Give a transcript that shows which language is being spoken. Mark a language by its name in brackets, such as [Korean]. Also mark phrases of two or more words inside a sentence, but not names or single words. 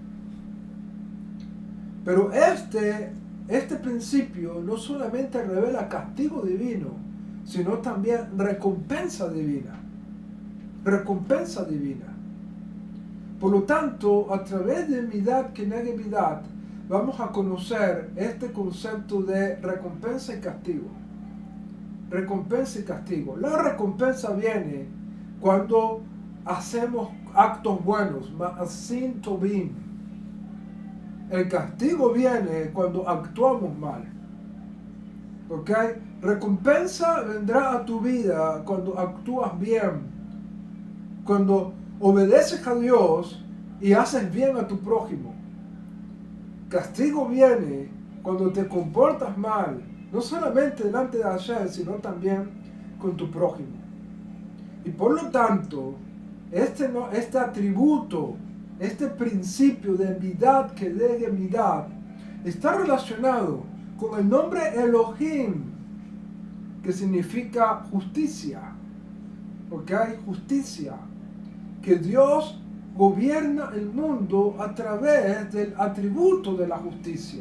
[Spanish] Pero este principio no solamente revela castigo divino, sino también recompensa divina. Recompensa divina. Por lo tanto, a través de [Hebrew] מידה כנגד מידה, [Spanish] vamos a conocer este concepto de recompensa y castigo. Recompensa y castigo. La recompensa viene cuando hacemos actos buenos, [Hebrew] מעשים טובים. [Spanish] El castigo viene cuando actuamos mal. ¿Ok? Recompensa vendrá a tu vida cuando actúas bien, cuando obedeces a Dios y haces bien a tu prójimo. Castigo viene cuando te comportas mal, no solamente delante de Hashem, sino también con tu prójimo. Y por lo tanto, este atributo, este principio de [Hebrew] מידה כנגד מידה, [Spanish] está relacionado con el nombre Elohim, que significa justicia. Porque hay justicia, que Dios gobierna el mundo a través del atributo de la justicia.